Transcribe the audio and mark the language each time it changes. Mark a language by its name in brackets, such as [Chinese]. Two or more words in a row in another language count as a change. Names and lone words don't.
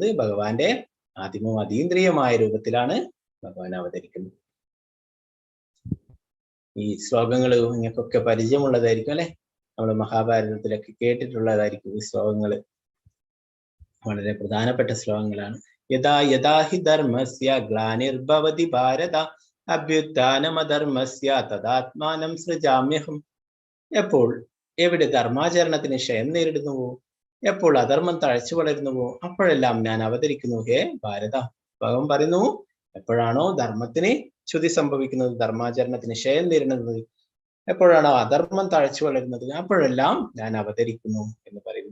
[Malayalam] ഭഗവാന്റെ ആദിമവും അതീന്ദ്രിയമായ രൂപത്തിലാണ് ഭഗവാൻ അവതരിക്കുന്നത്. ഈ ശ്ലോകങ്ങൾ നിങ്ങൾക്കൊക്കെ പരിചയമുള്ളതായിരിക്കും അല്ലെ? നമ്മൾ മഹാഭാരതത്തിലൊക്കെ കേട്ടിട്ടുള്ളതായിരിക്കും ഈ ശ്ലോകങ്ങൾ. വളരെ പ്രധാനപ്പെട്ട ശ്ലോകങ്ങളാണ്. [Sanskrit] യഥാ യഥാ ഹി ധർമ്മസ്യ ഗ്ലാനിർഭവതി ഭാരത അഭ്യുത്ഥാനമധർമ്മസ്യ തദാത്മാനം സൃജാമ്യഹം. [Malayalam] എപ്പോൾ എവിടെ ധർമാചരണത്തിന് ക്ഷയം നേരിടുന്നുവോ, എപ്പോൾ അധർമ്മം തഴച്ചു വളരുന്നുവോ, അപ്പോഴെല്ലാം ഞാൻ അവതരിക്കുന്നു ഹേ ഭാരത. ഭഗവാൻ പറയുന്നു, എപ്പോഴാണോ ധർമ്മത്തിന് ച്യുതി സംഭവിക്കുന്നത്, ധർമാചരണത്തിന് ക്ഷയം നേരിടുന്നത്, എപ്പോഴാണോ അധർമ്മം തഴച്ചു വളരുന്നത്, അപ്പോഴെല്ലാം ഞാൻ അവതരിക്കുന്നു എന്ന് പറയുന്നു.